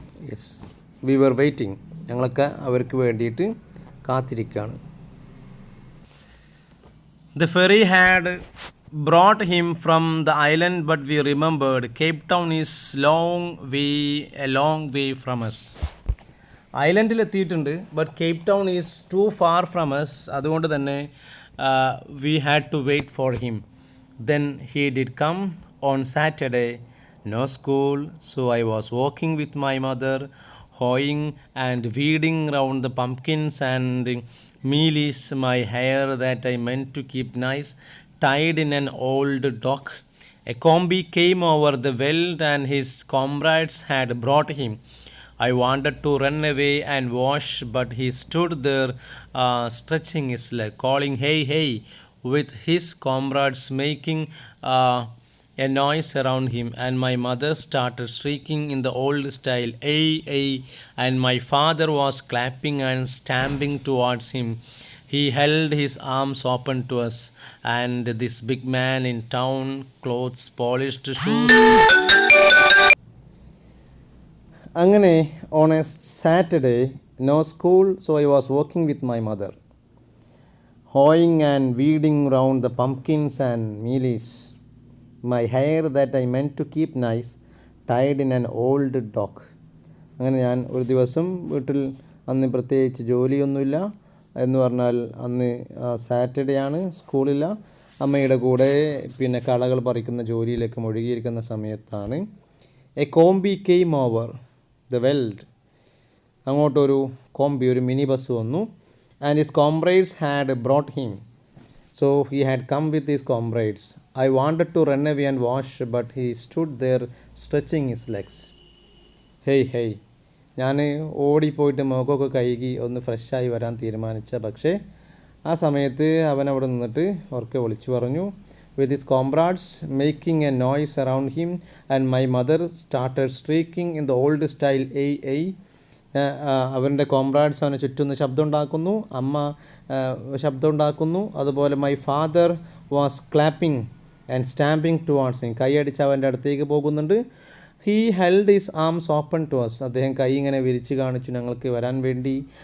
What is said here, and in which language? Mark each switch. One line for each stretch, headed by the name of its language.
English: Yes, we were waiting.
Malayalam: ഞങ്ങളൊക്കെ അവർക്ക് വേണ്ടിയിട്ട് കാത്തിരിക്കുകയാണ്.
English: The ferry had brought him from the island, but we remembered Cape Town is a long way from us.
Malayalam: ഐലൻഡിൽ എത്തിയിട്ടുണ്ട്,
English: But Cape Town is too far from us.
Malayalam: അതുകൊണ്ട് തന്നെ
English: We had to wait for him. Then he did come on Saturday. No school, so I was walking with my mother, hoeing and weeding round the pumpkins and mealies. My hair that I meant to keep nice, tied in an old dock. A combi came over the veld and his comrades had brought him. I wanted to run away and wash, but he stood there stretching his leg, calling, hey, hey, with his comrades making a noise around him. And my mother started shrieking in the old style, ay, ay, and my father was clapping and stamping towards him. He held his arms open to us, and this big man in town clothes, polished shoes. അങ്ങനെ on a Saturday, no school, so I was walking with my mother, hoeing and weeding round the pumpkins and mealies. My hair that I meant to keep nice, tied in an old dock.
Malayalam: അങ്ങനെ ഞാൻ ഒരു ദിവസം വീട്ടിൽ, അന്ന് പ്രത്യേകിച്ച് ജോലിയൊന്നുമില്ല എന്ന് പറഞ്ഞാൽ അന്ന് സാറ്റർഡേ ആണ്, സ്കൂളില്ല. അമ്മയുടെ കൂടെ പിന്നെ കളകൾ പറിക്കുന്ന ജോലിയിലേക്ക് മുഴുകിയിരിക്കുന്ന സമയത്താണ്
English: A combi came over the veld.
Malayalam: അങ്ങോട്ടൊരു കോമ്പി, ഒരു മിനി ബസ് വന്നു.
English: And his comrades had brought him. So he had come with his comrades. I wanted to run away and wash, but he stood there stretching his legs.
Malayalam: Hey ഞാൻ ഓടിപ്പോയിട്ട് മുഖമൊക്കെ കഴുകി ഒന്ന് ഫ്രഷായി വരാൻ തീരുമാനിച്ച, പക്ഷേ ആ സമയത്ത് അവൻ അവിടെ നിന്നിട്ട് ഉറക്കെ വിളിച്ചു പറഞ്ഞു.
English: With his comrades making a noise around him, and my mother started shrieking in the old style, "Ay."
Malayalam: അവൻ്റെ കോംറാഡ്സ് അവനെ ചുറ്റും ശബ്ദം ഉണ്ടാക്കുന്നു, അമ്മ ശബ്ദം ഉണ്ടാക്കുന്നു.
English: അതുപോലെ my father was clapping and stamping towards him.
Malayalam: കൈയടിച്ച് അവൻ്റെ അടുത്തേക്ക് പോകുന്നുണ്ട്.
English: He held his arms open to us.
Malayalam: അദ്ദേഹം കൈ ഇങ്ങനെ വിരിച്ച് കാണിച്ചു ഞങ്ങൾക്ക് വരാൻ വേണ്ടി.